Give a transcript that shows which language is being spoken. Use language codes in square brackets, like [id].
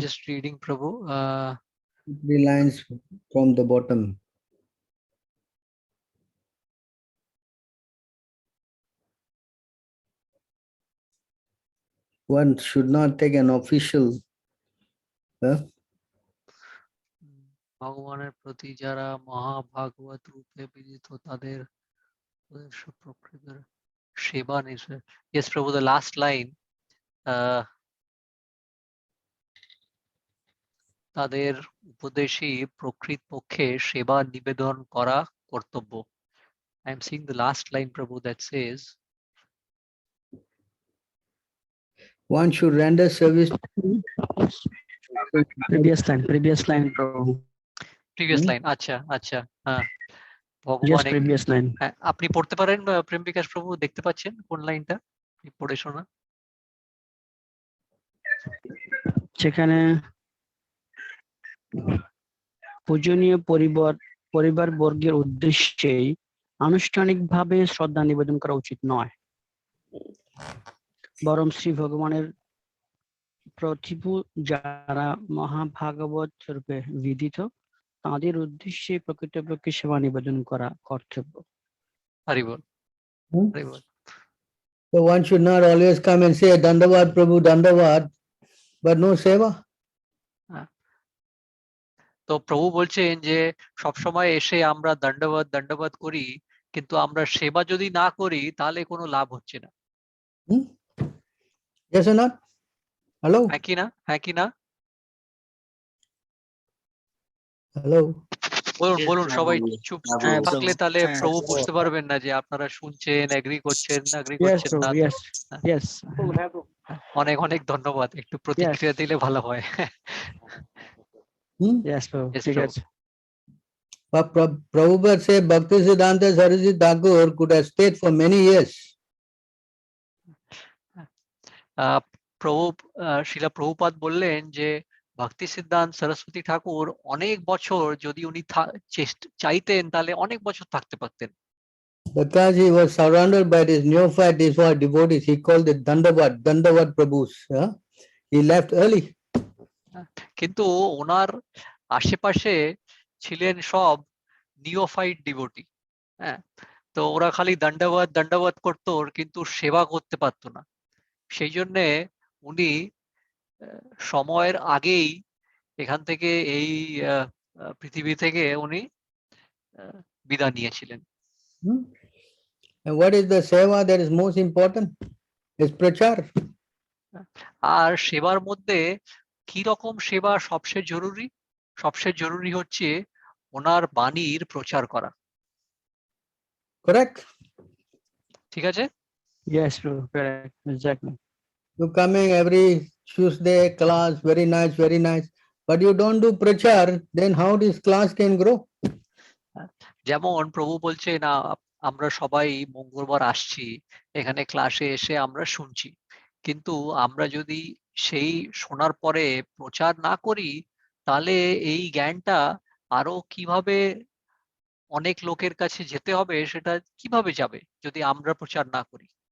[en] just reading, Prabhu. 3 lines from the bottom. One should not take an official. [bn] ভগবানের প্রতি যারা মহাভাগবত রূপে বিদিত তাদের প্রকৃতির সেবা নিশ্চয়। [en] Yes, Prabhu, the last line. [bn] তাদের উপদেশই প্রকৃত পক্ষে সেবা নিবেদন করা কর্তব্য। [en] I am seeing the last line, Prabhu, that says One should render service. Previous line, Prabhu. previous line. [bn] আচ্ছা আচ্ছা, হ্যাঁ, [en] Yes, [bn] ভগবান [en] previous line. [bn] হ্যাঁ, আপনি পড়তে পারেন প্রেম বিকাশ প্রভু, দেখতে পাচ্ছেন কোন লাইনটা? পড়ে শোনা। সেখানে পূজনীয় পরিবার বর্গের উদ্দেশ্যেই আনুষ্ঠানিকভাবে শ্রদ্ধা নিবেদন করা উচিত নয়, বরং শ্রী ভগবানের প্রতিভু যারা মহাভাগবত রূপে বিদিত তাদের উদ্দেশ্যে প্রকৃতপক্ষে সেবা নিবেদন করা কর্তব্য। হরি বল, হরি বল। [en] So one should not always come and say Dandavad Prabhu Dandavad, but no seva. [bn] তো প্রভু বলছেন যে সবসময় এসে আমরা দণ্ডবাদ দণ্ডবাদ করি, কিন্তু আমরা সেবা যদি না করি তাহলে কোনো লাভ হচ্ছে না। [en] Yes or not? Hello? [bn] হ্যাঁ কি না, হ্যাঁ কি না? [en] Hello? [bn] বলুন বলুন, সবাই চুপ হ্যাঁ, থাকলে তাহলে হ্যাঁ, প্রভু বুঝতে পারবেন না যে আপনারা শুনছেন, এগ্রি করছেন, এগ্রি [en] Yes, [bn] করছেন না। [en] Prabhu, yes. [bn] অনেক অনেক ধন্যবাদ, একটু প্রতিক্রিয়া দিলে ভালো হয়। [en] Yes, Prabhu, Yes, [bn] ঠিক [en] Prabhu. [bn] আছে। [en] But Prabhupada said Bhaktisiddhanta Saraswati Thakur could have stayed for many years. [bn] প্রভু শিলা প্রভুপাদ বললেন যে ভক্তি সিদ্ধান্ত সরস্বতী ঠাকুর অনেক বছর যদি উনি চাইতেন তাহলে অনেক বছর থাকতে পারতেন। [en] Because he was surrounded by these neophyte devotees, he called it Dandavad Prabhus. He left early. [bn] কিন্তু ওনার আশেপাশে ছিলেন সব নিওফাইট ডিভোটি। হ্যাঁ, তো ওরা খালি দণ্ডবাদ করতো, কিন্তু সেবা করতে পারতো না। সেই জন্যে উনি সময়ের আগেই এখান থেকে এই পৃথিবী থেকে উনি বিদায় নিয়েছিলেন। [en] And what is the seva that is most important? Is prachar. [bn] আর সেবার মধ্যে কি রকম সেবা সবচেয়ে জরুরি? সবচেয়ে জরুরি হচ্ছে ওনার বাণীর প্রচার করা। [en] Correct? [bn] ঠিক আছে? [en] Yes, Prabhu, correct, exactly. You coming every Tuesday class, very nice, but you don't do prachar, then how this class can grow? [bn] যেমন প্রভু বলছে না, আমরা সবাই মঙ্গলবার আসছি এখানে ক্লাসে এসে আমরা শুনছি, কিন্তু আমরা যদি সেই শোনার পরে প্রচার না করি তাহলে এই জ্ঞানটা আরো কিভাবে অনেক লোকের কাছে যেতে হবে, সেটা কিভাবে যাবে যদি আমরা প্রচার না করি?